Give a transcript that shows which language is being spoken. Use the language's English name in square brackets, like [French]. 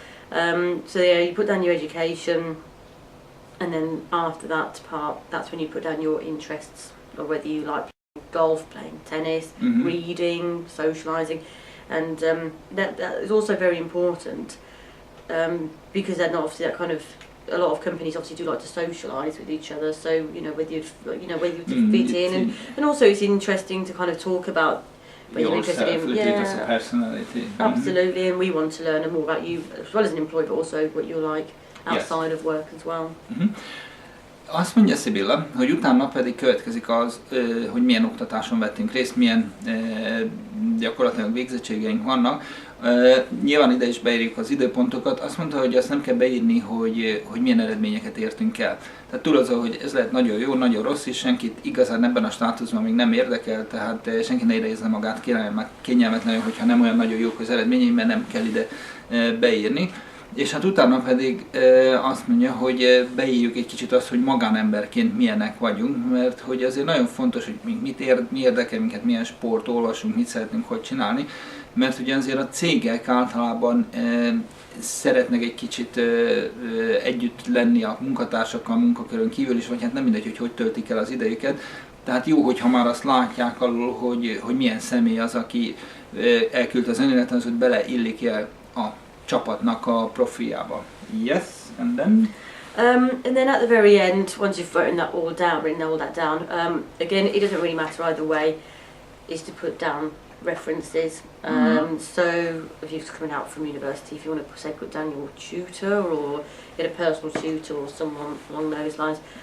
[English] So yeah, you put down your education, and then after that part, that's when you put down your interests, or whether you like playing golf, playing tennis, reading, socialising, and that is also very important because then obviously that kind of a lot of companies obviously do like to socialise with each other. So whether you'd fit in, and also it's interesting to kind of talk about. Yourself, as a personality. Absolutely, and we want to learn more about you as well as an employee, but also what you're like outside of work as well. [Hungarian] Azt mondja Sybilla, hogy utána pedig következik az, hogy milyen oktatáson vettünk részt, milyen gyakorlatilag végzettségeink vannak. Nyilván ide is beírjuk az időpontokat. Azt mondta, hogy azt nem kell beírni, hogy milyen eredményeket értünk el. Tehát túl azon, hogy ez lehet nagyon jó, nagyon rossz, és senkit igazán ebben a státuszban még nem érdekel, tehát senki ne érezze magát kényelmetlenül, hogyha nem olyan nagyon jók az eredményei, mert nem kell ide beírni. És hát utána pedig azt mondja, hogy beírjuk egy kicsit azt, hogy magánemberként milyenek vagyunk, mert hogy azért nagyon fontos, hogy mi érdekel minket, milyen sport olvasunk, mit szeretnénk, hogy csinálni, mert ugye azért a cégek általában szeretnek egy kicsit együtt lenni a munkatársakkal, a munkakörön kívül is, vagy hát nem mindegy, hogy töltik el az idejüket. Tehát jó, hogyha már azt látják alul, hogy milyen személy az, aki elküldte az önéletrajzot, hogy beleillik-e a csapatnak a profiljába. [English] Yes, and then? And then at the very end, once you've written all that down, again, it doesn't really matter either way, is to put down references. So if you're coming out from university, if you want to say put down your tutor or get a personal tutor or someone along those lines.